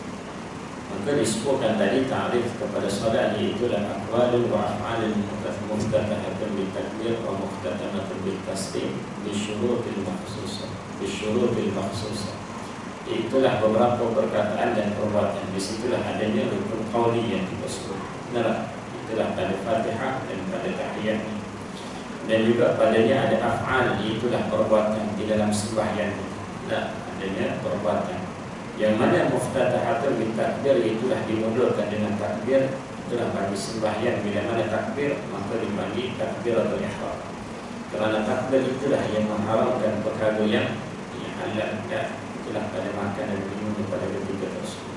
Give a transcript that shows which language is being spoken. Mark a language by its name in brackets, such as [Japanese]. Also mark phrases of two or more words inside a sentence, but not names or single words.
[Malay] Maka disebutkan tadi ta'rif kepada solat, iaitulah [Arabic] أقوال وأفعال مفتتحة بالتكبير ومفتتحة بالتسليم بشروط مخصوصة. [Malay] Itulah beberapa perkataan dan perbuatan. Di situlah adanya rukun qauli yang kita sebut. Benar? Itulah pada Fatihah dan pada tahiyat. Dan juga padanya ada af'al, itulah perbuatan di dalam sembahyang. Nah, adanya perbuatan. Yang mana [Arabic] مفتتحة بالتكبير, [Malay] itulah dimulakan dengan takbir. Itulah bagi sembahyang, bila mana takbir maka dibagi [Arabic] تكبيرة الإحرام. [Malay] Kerana takbir itulah yang mengharamkan perkara yang halal. Itulah pada makan dan minum pada ketika tersebut.